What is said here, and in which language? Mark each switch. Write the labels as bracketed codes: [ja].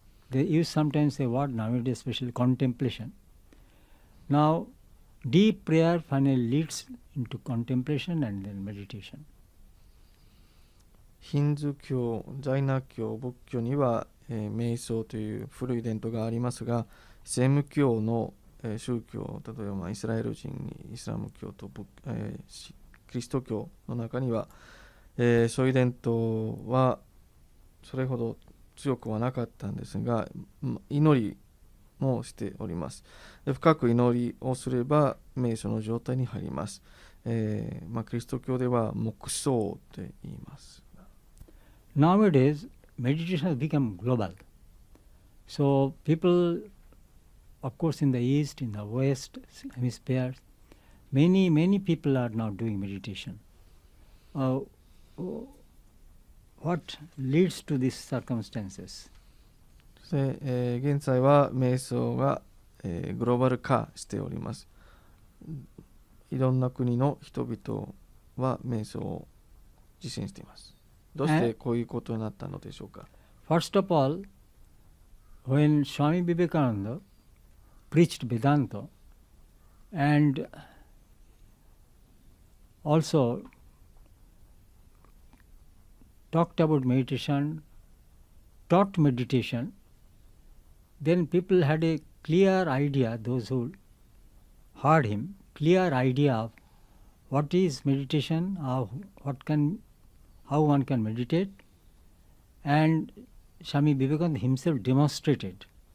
[en] They use sometimes a word nowadays, especially contemplation. Now, deep prayer finally leads into contemplation and then meditation. [ja] ヒンズー教、ジャイナ教、仏教には、瞑想という古い伝統がありますが、セム教の、宗教、例えば、イスラエル人にイスラム教と、キリスト教の中には、そういう伝統はそれほど強くはなかったんですが、祈りもしております。で、深く祈りをすれば瞑想の状態に入ります。キリスト教では黙想って言います。 [en] Nowadays, meditation has become global. So people, of course, in the East, in the West hemispheres, many people are now doing meditation. What leads to these circumstances? [ja] で、現在は瞑想が、グローバル化しております。いろんな国の人々は瞑想を実践しています。どうしてこういうことになったのでしょうか。 [en] First of all, when Swami Vivekananda preached Vedanta and also talked about meditation, taught meditation, then people had a clear idea, those who heard him, clear idea of what is meditation, how one can meditate, and Swami Vivekananda himself demonstrated.